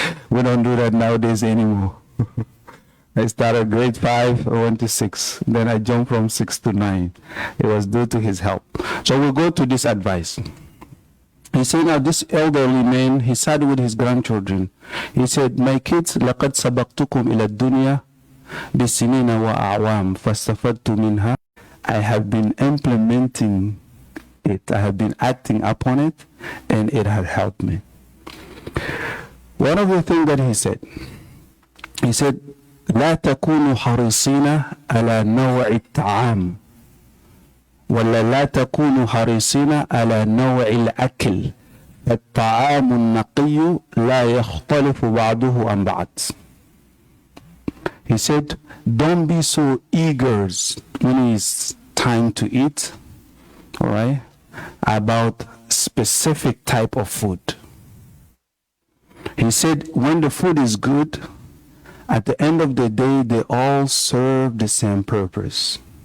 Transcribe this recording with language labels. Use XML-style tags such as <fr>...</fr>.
<en>We don't do that nowadays anymore. I started grade 5, I went to 6. Then I jumped from 6 to 9. It was due to his help. So we'll go to this advice. He said, now this elderly man, he sat with his grandchildren. He said, my kids,</en> <ar>لَقَدْ سَبَقْتُكُمْ إِلَى الدُّنْيَا بِسِنِينَ وَأَعْوَامٍ فَاسْتَفَدْتُ مِنْهَا.</ar> <en>I have been implementing it. I have been acting upon it, and it had helped me. One of the things that he said,</en> <ar>لا تكونوا حريصين على نوع الطعام ولا لا تكونوا حريصين على نوع الأكل الطعام النقي لا يختلف بعضه عن بعض.</ar> <en>He said, don't be so eager when it's time to eat, all right, about specific type of food. He said, when the food is good, at the end of the day, they all serve the same purpose.</en>